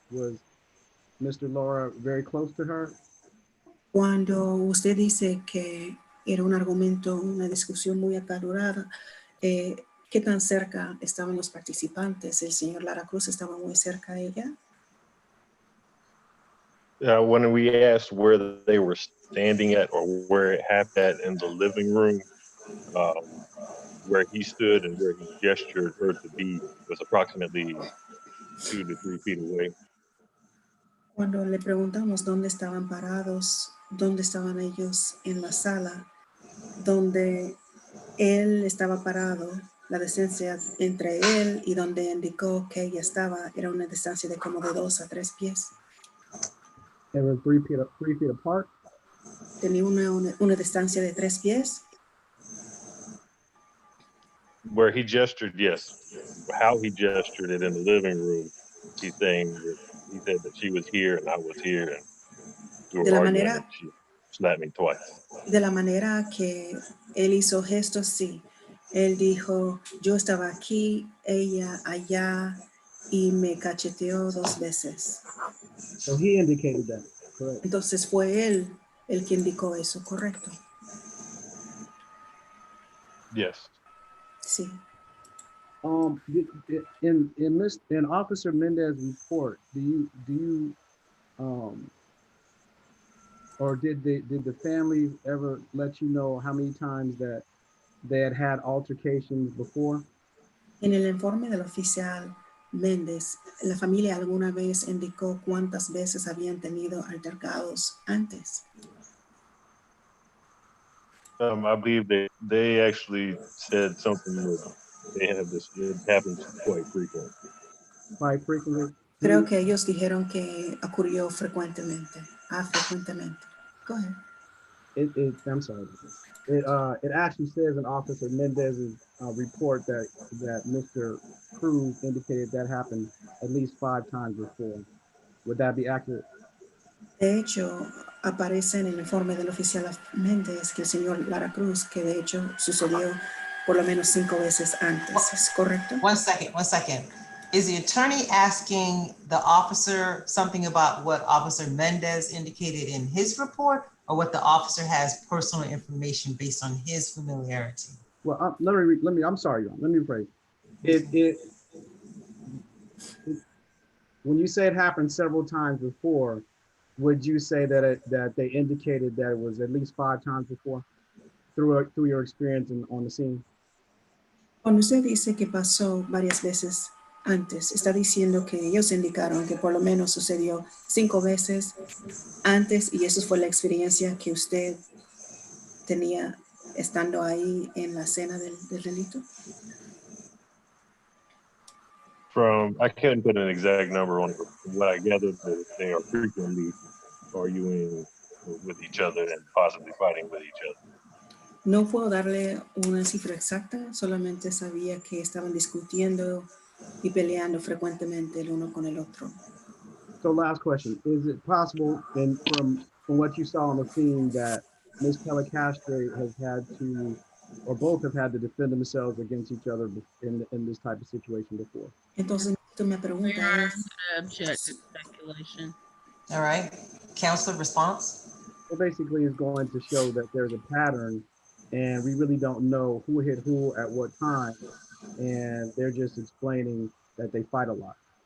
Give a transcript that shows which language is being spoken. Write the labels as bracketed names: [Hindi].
[English] Was Mr. Laura very close to her? [Spanish] Cuando usted dice que era un argumento, una discusión muy acalorada, ¿qué tan cerca estaban los participantes? ¿El señor Lara Cruz estaba muy cerca de ella? [English] When we asked where they were standing at or where it happened at in the living room, where he stood and where he gestured her to be was approximately 2 to 3 feet away. [Spanish] Cuando le preguntamos dónde estaban parados, dónde estaban ellos en la sala, donde él estaba parado, la distancia entre él y donde indicó que ella estaba era una distancia de como de 2 a 3 pies. [English] They were 3 feet apart. [Spanish] Tenía una distancia de 3 pies. [English] Where he gestured, yes. How he gestured it in the living room, he's saying that he said that she was here and I was here and we were [Spanish] De la [English] arguing [Spanish] manera- [English] and she slapped me twice. [Spanish] De la manera que él hizo gestos, sí. Él dijo, yo estaba aquí, ella allá, y me cacheteó 2 veces. [English] So he indicated that, correct? [Spanish] Entonces fue él el que indicó eso, correcto. [English] Yes. [Spanish] Sí. [English] In Officer Mendez's report, or did the family ever let you know how many times that they had altercations before? [Spanish] En el informe del oficial Méndez, la familia alguna vez indicó cuántas veces habían tenido altercados antes. [English] I believe they actually said something that they have this, it happens quite frequently. Quite frequently? [Spanish] Creo que ellos dijeron que ocurrió frecuentemente. Frecuentemente. [English] Go ahead. I'm sorry. It actually says in Officer Mendez's report that Mr. Cruz indicated that happened at least 5 times before. Would that be accurate? [Spanish] De hecho, aparece en el informe del oficial Méndez que el señor Lara Cruz, que de hecho sucedió por lo menos 5 veces antes. ¿Es correcto? [English] One second. Is the attorney asking the officer something about what Officer Mendez indicated in his report, or what the officer has personal information based on his familiarity? Well, I'm sorry, Ron. Let me rephrase. When you say it happened several times before, would you say that they indicated that it was at least 5 times before through your experience on the scene? [Spanish] Cuando usted dice que pasó varias veces antes, está diciendo que ellos indicaron que por lo menos sucedió 5 veces antes, y eso fue la experiencia que usted tenía estando ahí en la escena del delito. [English] I couldn't put an exact number on it, but from what I gathered, that they are frequently arguing with each other and possibly fighting with each other. [Spanish] No puedo darle una cifra exacta, solamente sabía que estaban discutiendo y peleando frecuentemente el uno con el otro. [English] So last question, is it possible, and from what you saw on the scene, that Ms. Telecastre has had to, or both have had to defend themselves against each other in this type of situation before? [Spanish] Entonces, mi pregunta es... [English] Object to speculation. All right, counselor, response? So basically it's going to show that there's a pattern and we really don't know who hit who at what time, and they're just explaining that they fight a lot.